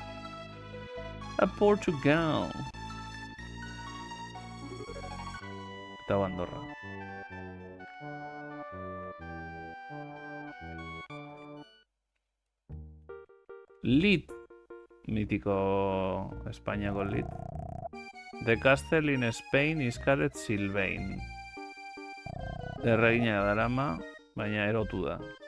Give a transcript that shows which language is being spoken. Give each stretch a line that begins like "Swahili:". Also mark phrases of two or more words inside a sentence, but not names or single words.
Basque: Portugal. Eta Andorra. Lit. Mítico Espainiako lit.
English: The castle in Spain is called Sylvain.
Basque: Erregina darama, baina erotu da.